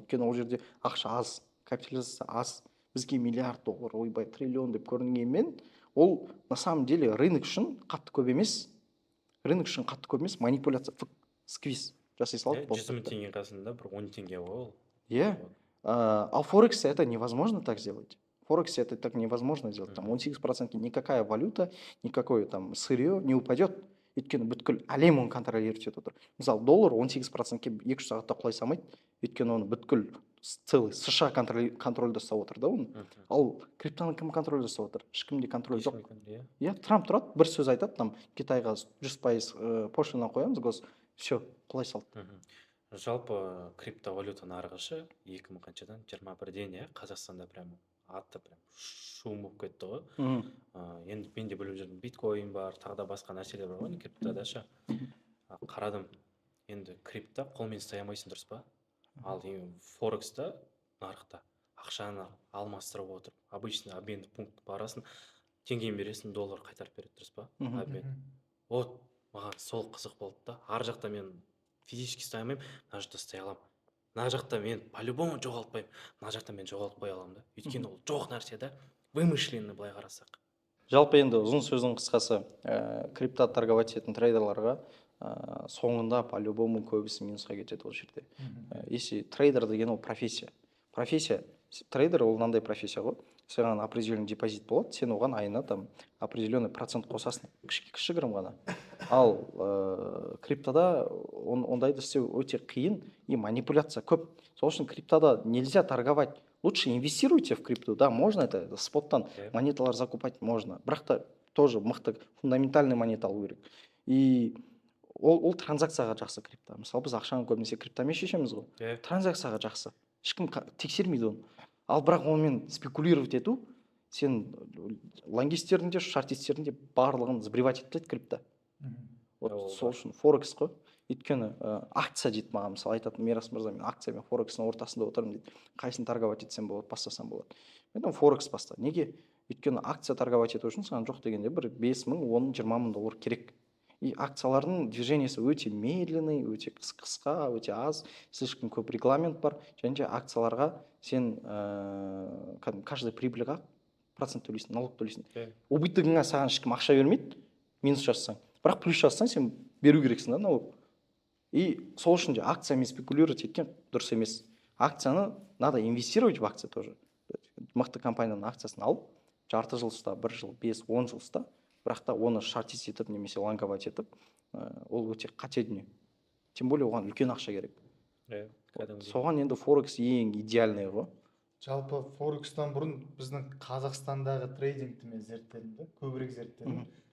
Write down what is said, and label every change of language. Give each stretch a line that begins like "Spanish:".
Kazakh: Өйткені ол жерде ақша аз, капитализация аз. Бізге миллиард доллар, ойбай, триллион деп көрінгенмен, ол
Russian: на самом деле
Kazakh: рынок үшін қатты көп емес. Рынок үшін қатты көп емес, манипуляция, сквиз жасай салады. 100 мың теңге қасында бір 10 теңге ол.
Russian: А в Форексе это невозможно так сделать. В Форексе это так невозможно сделать. Там 18% никакая валюта, никакое там сырье не упадет.
Kazakh: Өйткені бүткіл әлем оны контролировать етіп отыр. Мысалы, доллар 18%-ке 2-3 сағатта құлай салмайды. Өйткені оны бүткіл целый США контрольда ұстап отыр да оны. Ал криптоны кім контрольда ұстап отыр? Ешкімде контроль жоқ. Трамп тұрады, бір сөз айтады, там Китайға 100% пошлина қоямыз, все, құлай салды. Жалпы криптовалюта нарығы 2000 қаншадан 21-ден Қазақстанда прям атты прям шум болып кетті ғой. Енді мен де біліп жүрдім, биткоин бар, тағы да басқа нәрселер бар ғой криптода қарадым. Енді крипто қолмен ұстай алмайсың, дұрыс па? Ал форекста нарықта ақшаны алмастырып отырып,
Russian: обычный обменный пункт
Kazakh: барасың, теңгені бересің, доллар қайтарып береді, дұрыс па? Обмен. Вот маған сол қызық болды да. Ар жақта мен физически ұстай алмаймын, мына жақта ұстай аламын. Мына жақта мен по-любому жоғалтпаймын, мына жақта мен жоғалтпай аламын да. Өйткені ол жоқ нәрсе да, вымышленный былай қарасақ. Жалпы енді ұзын сөздің қысқасы, крипто торговать ететін трейдерларға соңында по-любому көбісі минусқа кетеді ол жерде. Если трейдер деген ол профессия. Трейдер ол мынандай профессия ғой. Саған определенный депозит болады, сен оған айына там определенный процент қосасың, кішігірім ғана. Ал криптода ондайды істеу өте қиын и манипуляция көп. Сол үшін криптода
Russian: нельзя торговать. Лучше инвестируйте в крипту, да, можно это
Kazakh: споттан монеталар
Russian: закупать можно.
Kazakh: Бірақ та тоже мықты фундаментальный монета алу керек. И ол транзакцияға жақсы крипто. Мысалы, біз ақшаны көбінесе криптомен шешеміз ғой. Транзакцияға жақсы. Ешкім тексермейді оны. Ал бірақ онымен спекулировать ету, сен лонгистердің де, шортистердің де барлығын сбривать етіп тастайды крипто. Сол үшін форекс қой. Өйткені акция дейді маған, мысалы айтатын, Мирас мырза, мен акция мен форекстің ортасында отырмын дейді. Қайсын торговать етсем болады, бастасам болады. Мен форекс баста. Неге? Өйткені акция торговать ету үшін саған жоқ дегенде бір 5 мың, 10, 20 мың доллар керек. И акциялардың движениесі өте медленный, өте қысқа, өте аз,
Russian: слишком
Kazakh: көп регламент бар. Және де акцияларға сен каждый прибыльға процент төлейсің, налог төлейсің. Убытогыңа саған ешкім ақша бермейді, минус жазсаң. Бірақ плюс жазсаң, сен беру керексің да налог. И сол үшін де акциямен спекулировать еткен дұрыс емес.
Russian: Акцияны надо инвестировать в акции тоже.
Kazakh: Мықты компанияның акциясын алып, жарты жыл ұста, 1 жыл, 5, 10 жыл ұста, бірақ та оны шортист етіп немесе лонговать етіп, ол өте қате дүние.
Russian: Тем более
Kazakh: оған үлкен ақша керек. Соған енді форекс ең идеальный ғой. Жалпы форекстан бұрын біздің Қазақстандағы трейдингті мен зерттедім де, көбірек зерттедім.